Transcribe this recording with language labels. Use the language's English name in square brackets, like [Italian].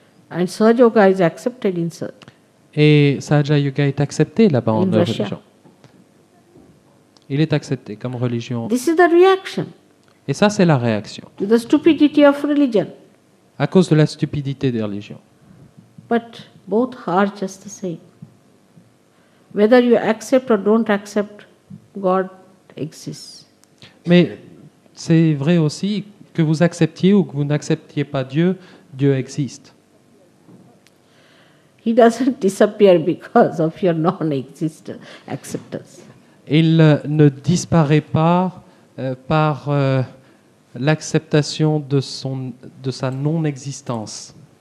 [English] And Sahaja Yoga is accepted in [French] Et Sahaja Yoga est accepté là-bas en [English] In Russia. [French] religion. Il est accepté comme religion. [English] This is the reaction [French] Et ça, c'est la réaction, [English] to the stupidity of religion. [French] à cause de la stupidité des religions. [English] But both are just the same. Whether you accept or don't accept, God exists. [French] Mais c'est vrai aussi que vous acceptiez ou que vous n'acceptiez pas Dieu, Dieu existe. [English] He doesn't disappear because of your non-existence, acceptance. [French] Il ne disparaît pas par l'acceptation de sa non-existence.